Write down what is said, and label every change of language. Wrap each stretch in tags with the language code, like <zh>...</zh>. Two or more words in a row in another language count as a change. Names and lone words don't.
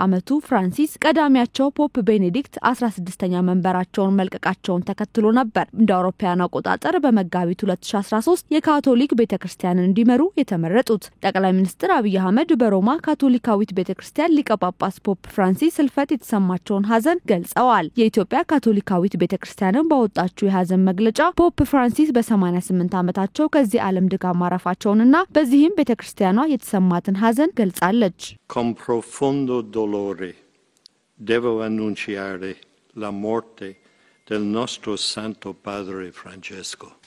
<am>ዓመቱ ፍራንሲስ ቀዳሚያቸው ፖፕ ቤኔዲክት 16ኛ መንበራቸውን መልቀቃቸውን ተከትሎ ነበር እንደ አውሮፓውያን አቆጣጠር በመጋቢት 2013 የካቶሊክ ቤተክርስቲያንን እንዲመሩ የተመረጡት። ጠቅላይ ሚኒስትር አብይ አህመድ በሮማ ካቶሊካዊት ቤተክርስቲያን ሊቀ ጳጳስ ፖፕ ፍራንሲስ ህልፈት የተሰማቸውን ሐዘን ገልጸዋል። የኢትዮጵያ ካቶሊካዊት ቤተክርስቲያንን ባወጣችው የሐዘን መግለጫ ፖፕ ፍራንሲስ በ88 ዓመታቸው ከዚህ ዓለም ድካም ማረፋቸውንና በዚህም ቤተክርስቲያኗ የተሰማትን ሐዘን ገልጻለች።</am> <it>Con profondo dolore devo annunciare la morte del nostro Santo Padre Francesco.</it>